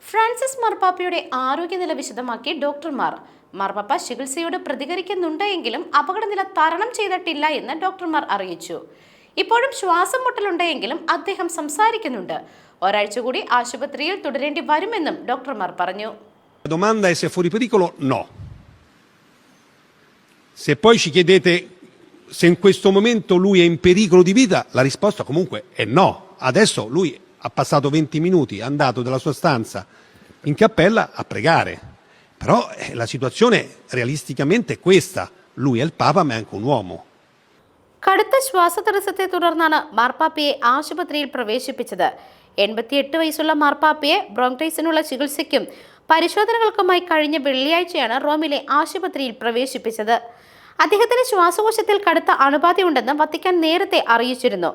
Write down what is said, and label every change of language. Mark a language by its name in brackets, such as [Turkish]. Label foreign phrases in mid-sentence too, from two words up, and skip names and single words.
[Malayalam] ഫ്രാൻസിസ് മാർപ്പാപ്പയുടെ ആരോഗ്യനില വിശദമാക്കി ഡോക്ടർമാർ. മാർപ്പാപ്പ ചികിത്സയോട് പ്രതികരിക്കുന്നുണ്ടെങ്കിലും അപകടനില തരണം ചെയ്തിട്ടില്ല എന്ന് ഡോക്ടർമാർ അറിയിച്ചു. ഇപ്പോഴും ശ്വാസം മുട്ടലുണ്ടെങ്കിലും അദ്ദേഹം സംസാരിക്കുന്നുണ്ട്. ഒരാഴ്ച കൂടി ആശുപത്രിയിൽ തുടരേണ്ടി വരുമെന്നും ഡോക്ടർമാർ പറഞ്ഞു. [Italian] La domanda è se è fuori pericolo? No. Se poi ci chiedete se in questo momento lui è in pericolo di vita, la risposta comunque è no. Adesso lui ha passato 20 minuti, è andato dalla sua stanza in cappella a pregare. Però la situazione realisticamente è questa. Lui è il Papa, ma è anche un uomo. [Malayalam] കടുത്ത ശ്വാസതടസ്സത്തെ തുടർന്നാണ് മാർപ്പാപ്പയെ ആശുപത്രിയിൽ പ്രവേശിപ്പിച്ചത്. 88 വയസ്സുള്ള മാർപ്പാപ്പയെ ബ്രോങ്ടൈസിനുള്ള ചികിത്സയ്ക്കും പരിശോധനകൾക്കുമായി കഴിഞ്ഞ വെള്ളിയാഴ്ചയാണ് റോമിലെ ആശുപത്രിയിൽ പ്രവേശിപ്പിച്ചത്. അദ്ദേഹത്തിന് ശ്വാസകോശത്തിൽ കടുത്ത അണുബാധയുണ്ടെന്ന് വത്തിക്കാൻ നേരത്തെ അറിയിച്ചിരുന്നു.